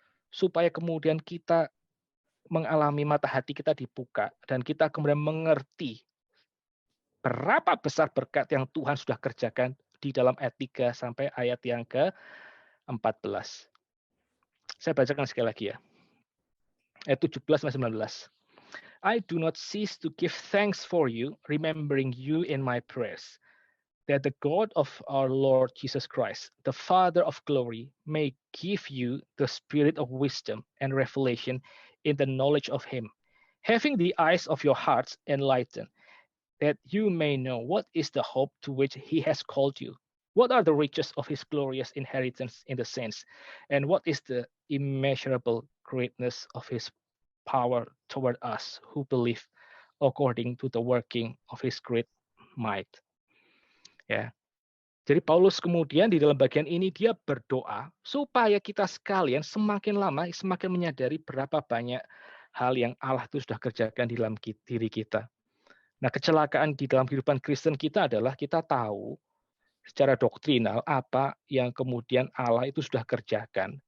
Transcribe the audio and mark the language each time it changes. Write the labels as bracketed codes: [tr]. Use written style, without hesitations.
[id] Supaya kemudian kita mengalami mata hati kita dibuka dan kita kemudian mengerti berapa besar berkat yang Tuhan sudah kerjakan di dalam ayat 3 sampai ayat yang ke-14. Saya bacakan sekali lagi ya. Ayat 17 sampai 19. [en] I do not cease to give thanks for you, remembering you in my prayers, that the God of our Lord Jesus Christ, the Father of glory, may give you the spirit of wisdom and revelation in the knowledge of him, having the eyes of your hearts enlightened, that you may know what is the hope to which he has called you, what are the riches of his glorious inheritance in the saints, and what is the immeasurable greatness of his power toward us who believe according to the working of his great might. [id] Ya. Jadi Paulus kemudian di dalam bagian ini dia berdoa supaya kita sekalian semakin lama semakin menyadari berapa banyak hal yang Allah itu sudah kerjakan di dalam diri kita. Nah, kecelakaan di dalam kehidupan Kristen kita adalah kita tahu secara doktrinal apa yang kemudian Allah itu sudah kerjakan.